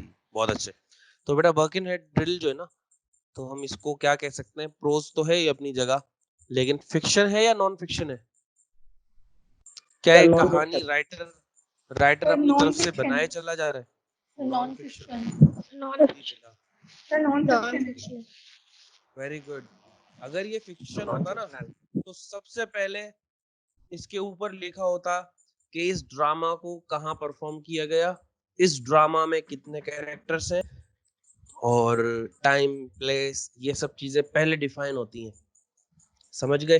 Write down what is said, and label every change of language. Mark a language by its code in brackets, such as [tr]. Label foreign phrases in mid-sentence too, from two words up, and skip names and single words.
[hi] बहुत अच्छे। तो बेटा बर्किनहेड ड्रिल जो है ना, तो हम इसको क्या कह सकते हैं? प्रोज तो है ये अपनी जगह, लेकिन फिक्शन है या [en] non fiction [hi] है? क्या या एक नॉन कहानी फिक्शन? राइटर अपनी तरफ से [en] Non-fiction. [hi] बनाए चला जा रहा है? [en] non fiction. Non-fiction. The non-fiction. Non-fiction. very good. [hi] अगर ये फिक्शन होता ना तो सबसे पहले इसके ऊपर लिखा होता कि इस ड्रामा को कहाँ परफॉर्म किया गया, इस ड्रामा में कितने कैरेक्टर्स हैं, और [en] time place, [hi] ये सब चीजें पहले डिफाइन होती हैं, समझ गए?